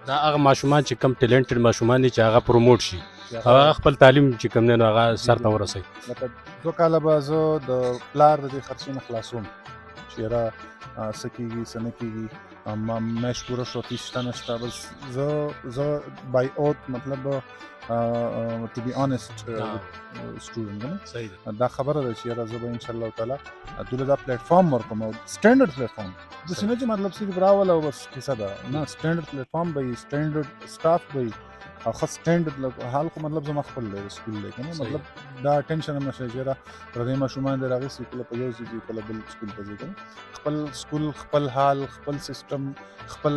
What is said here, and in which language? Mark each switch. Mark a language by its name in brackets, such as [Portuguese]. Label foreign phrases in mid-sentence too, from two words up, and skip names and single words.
[Pashto] دا هغه ماشومان چې کم ټیلنټډ ماشومان دي چې هغه پروموټ شي، هغه خپل تعلیم چې کوم دی نو هغه سر ته ورسوي. لکه 2 کاله به زه د پلار د دې خرچې نه خلاصوم چې یاره څه کېږي څه نه کېږي، میاشت پوره شو فیس شته نه شته. بس زه بای اوت مطلب [English] to be honest [Pashto] student دا خبره ده چې یاره زه به [Arabic] انشاءالله تعالی [Pashto] دوی له دا پلیټفارم ورکوم او [English] standard platform [Pashto] داسې نه چې مطلب صرف راول او بس کیسه ده نه. [English] standard platform [Pashto] به وي، [English] standard staff [Pashto] به وي او ښه سټینډرډ حال خو مطلب زما خپل دی سکول دی که نه. مطلب دا ټینشن هم نشته چې یاره پردي ماشومان دې راغلي کله په یو ځای ځي کله بل سکول ته ځي کنه خپل سکول خپل حال خپل سیستم خپل